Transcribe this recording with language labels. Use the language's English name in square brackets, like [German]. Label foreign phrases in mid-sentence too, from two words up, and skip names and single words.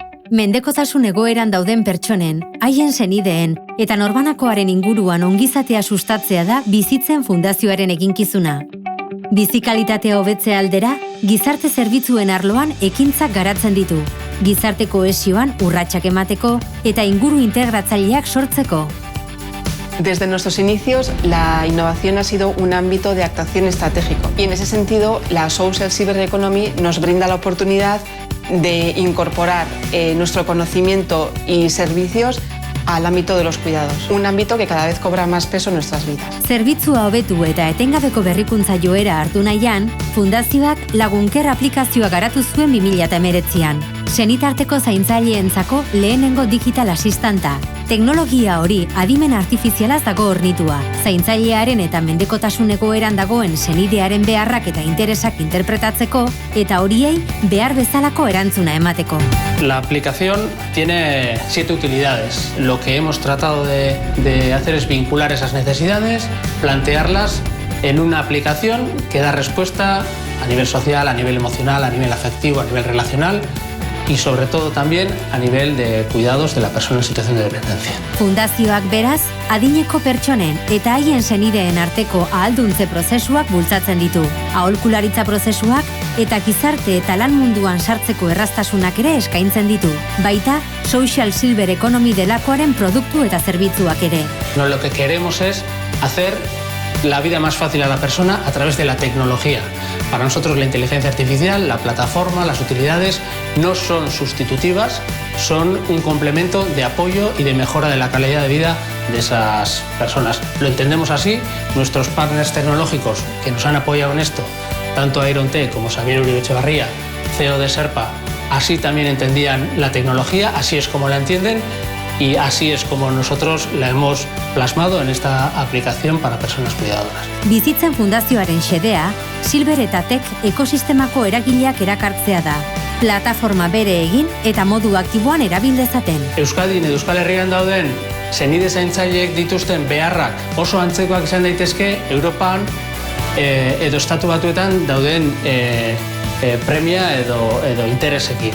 [Basque] Mendekotasun egoeran dauden pertsonen, haien senideen eta norbanakoaren inguruan ongizatea sustatzea da Bizitzen Fundazioaren eginkizuna. Bizikalitatea hobetzea aldera, gizarte zerbitzuen arloan ekintzak garatzen ditu. Gizarte kohesioan urratsak emateko eta inguru integratzaileak sortzeko. [Spanish] Desde nuestros inicios, la innovación ha sido un ámbito de actuación estratégico y en ese sentido la Social Cyber Economy nos brinda la oportunidad de incorporar nuestro conocimiento y servicios al ámbito de los cuidados, un ámbito que cada vez cobra más peso en nuestras vidas. [Basque] Zerbitzua hobetu eta etengabeko berrikuntza joera hartu nahian, Fundazioak Lagunker aplikazioa garatu zuen 2019an. Senitarteko zaintzaileentzako lehenengo [English] digital asistanta. [Basque] Teknologia hori adimen artifizialaz dago hornitua. Zaintzailearen eta mendekotasun egoeran dagoen senidearen beharrak eta interesak interpretatzeko eta horiei behar bezalako erantzuna emateko. [Spanish] La aplicación tiene 7 utilidades. Lo que hemos tratado de hacer es vincular esas necesidades, plantearlas en una aplicación que da respuesta a nivel social, a nivel emocional, a nivel afectivo, a nivel relacional y sobre todo también a nivel de cuidados de la persona en situación de dependencia. [Basque] Fundazioak beraz, adineko pertsonen eta haien senideen arteko ahalduntze prozesuak bultzatzen ditu. Aholkularitza prozesuak eta gizarte eta lan munduan sartzeko erraztasunak ere eskaintzen ditu. Baita, Social Silver Economy delakoaren produktu eta zerbitzuak ere. [Spanish] No, lo que queremos es hacer la vida más fácil a la persona a través de la tecnología. Para nosotros la inteligencia artificial, la plataforma, las utilidades no son sustitutivas, son un complemento de apoyo y de mejora de la calidad de vida de esas personas. Lo entendemos así, nuestros partners tecnológicos que nos han apoyado en esto, tanto Iron-T como Xavier Uribe Etxebarria, CEO de Serpa, así también entendían la tecnología, así es como la entienden y así es como nosotros la hemos plasmado en esta aplicación para personas cuidadoras. [Basque] Bizitzen Fundazioaren xedea, Silver eta Tech ekosistemako eragileak erakartzea da. Plataforma bere egin eta modu aktiboan erabil dezaten. Euskadin edo Euskal Herrian dauden senide zaintzaileek dituzten beharrak oso antzekoak izan daitezke Europan edo Estatu Batuetan dauden premia edo interesekin.